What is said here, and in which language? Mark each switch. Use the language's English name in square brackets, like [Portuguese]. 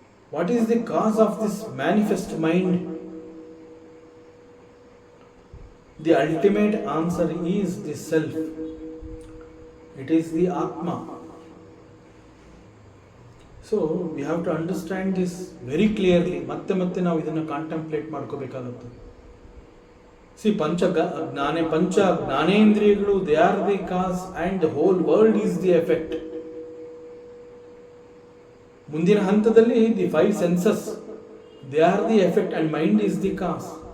[English] What is the cause of this manifest mind? The ultimate answer is the self. It is the Atma. So we have to understand this very clearly. [Kannada] ಮತ್ತೆ ನಾವು ಇದನ್ನು contemplate ಮಾಡ್ಕೋಬೇಕಾಗುತ್ತೆ. [English] See, panch ಜ್ಞಾನೇಂದ್ರಿಯಗಳು, they are the cause and the whole world is the effect. [Kannada] ಮುಂದಿನ ಹಂತದಲ್ಲಿ [English] the five senses, they are the effect and mind is the cause.